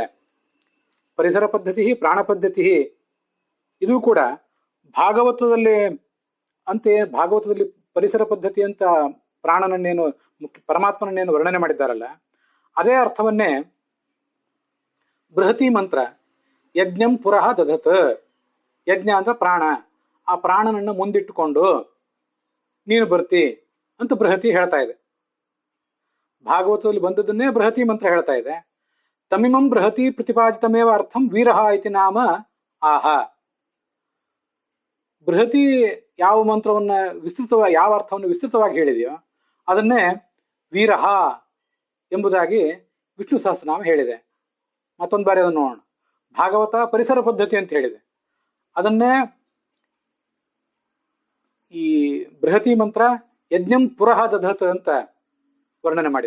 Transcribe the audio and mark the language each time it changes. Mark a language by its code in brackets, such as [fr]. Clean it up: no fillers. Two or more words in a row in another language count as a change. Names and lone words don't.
[kn] ಪರಿಸರ ಪದ್ಧತಿ, ಪ್ರಾಣ ಪದ್ಧತಿ, ಇದು ಕೂಡ ಭಾಗವತದಲ್ಲಿ ಅಂತೆಯೇ ಭಾಗವತದಲ್ಲಿ ಪರಿಸರ ಪದ್ಧತಿ ಅಂತ ಪ್ರಾಣನನ್ನೇನು ಪರಮಾತ್ಮನನ್ನೇನು ವರ್ಣನೆ ಮಾಡಿದ್ದಾರಲ್ಲ, ಅದೇ ಅರ್ಥವನ್ನೇ ಬೃಹತಿ ಮಂತ್ರ [sa] ಯಜ್ಞಂ ಪುರಃ ದಧತ್. [kn] ಯಜ್ಞ ಅಂದ್ರೆ ಪ್ರಾಣ, ಆ ಪ್ರಾಣನನ್ನು ಮುಂದಿಟ್ಟುಕೊಂಡು ನೀನು ಬರ್ತಿ ಅಂತ ಬೃಹತಿ ಹೇಳ್ತಾ ಇದೆ. ಭಾಗವತದಲ್ಲಿ ಬಂದದ್ದನ್ನೇ ಬೃಹತಿ ಮಂತ್ರ ಹೇಳ್ತಾ ಇದೆ. [sa] ತಮಿಮಂ ಬೃಹತಿ ಪ್ರತಿಪಾದಿತಮೇವ ಅರ್ಥಂ ವೀರಹ ಇತಿ ನಾಮ ಆಹ. [kn] ಬೃಹತಿ ಯಾವ ಮಂತ್ರವನ್ನ ಯಾವ ಅರ್ಥವನ್ನು ವಿಸ್ತೃತವಾಗಿ ಹೇಳಿದೆಯೋ ಅದನ್ನೇ ವೀರಹ ಎಂಬುದಾಗಿ ವಿಷ್ಣು ಸಹಸ್ರನಾಮ ಹೇಳಿದೆ. ಮತ್ತೊಂದು ಬಾರಿ ಅದನ್ನು ನೋಡೋಣ. ಭಾಗವತ ಪರಿಸರ ಪದ್ಧತಿ ಅಂತ ಹೇಳಿದೆ, ಅದನ್ನೇ ಈ ಬೃಹತಿ ಮಂತ್ರ [sa] ಯಜ್ಞಂ ಪುರಃ ದಧತ್ [kn] ಅಂತ ವರ್ಣನೆ ಮಾಡಿದೆ.